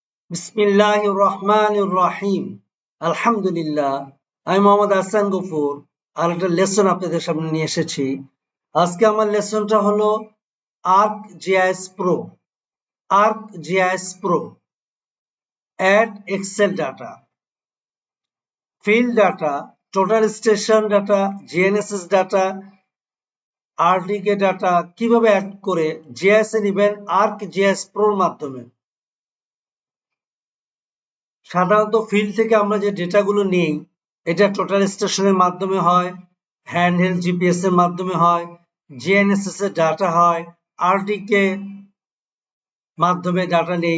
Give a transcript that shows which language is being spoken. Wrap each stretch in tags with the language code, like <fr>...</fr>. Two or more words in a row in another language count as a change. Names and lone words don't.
<bn>বিসমিল্লাহির রহমানির রহিম। আলহামদুলিল্লাহ। আমি মোহাম্মদ আহসান গফুর আর একটা লেসন আপনাদের সামনে নিয়ে এসেছি। আজকে আমার লেসনটা হলো ArcGIS Pro।</bn> <en>ArcGIS Pro, add Excel data, field data, total station data, GNSS data, RDK data</en> <bn>কিভাবে অ্যাড করে GIS এ নিবেন ArcGIS Pro এর মাধ্যমে। সাধারণত ফিল্ড থেকে আমরা যে ডেটাগুলো নিই এটা</bn> <en>total station</en> <bn>মাধ্যমে হয়,</bn> <en>handheld GPS</en> <bn>এর মাধ্যমে হয়, জিএনএসএস এর ডাটা হয়, আরটিকে মাধ্যমে ডাটা নেই।</bn>